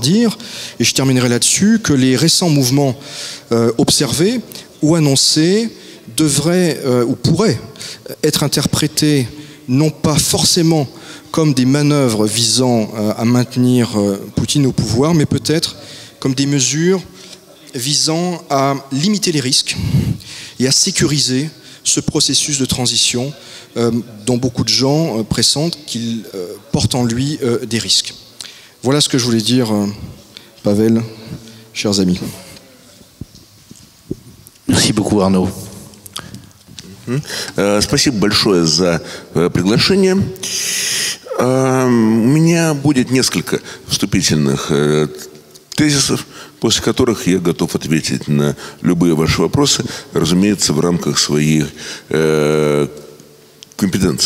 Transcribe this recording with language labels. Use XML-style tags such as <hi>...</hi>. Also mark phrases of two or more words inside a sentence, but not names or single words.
<fr>dire, et je terminerai là-dessus, que les récents mouvements observés ou annoncés devraient ou pourraient être interprétés non pas forcément comme des manœuvres visant à maintenir Poutine au pouvoir, mais peut-être comme des mesures visant à limiter les risques et à sécuriser ce processus de transition dont beaucoup de gens pressentent qu'il porte en lui des risques. Voilà ce que je voulais dire, Pavel, chers amis. Merci beaucoup, Arnaud.</fr> <ru>Спасибо большое за приглашение. У меня будет несколько вступительных тезисов, после которых я готов ответить на любые ваши вопросы, разумеется, в рамках своей компетенции.</ru>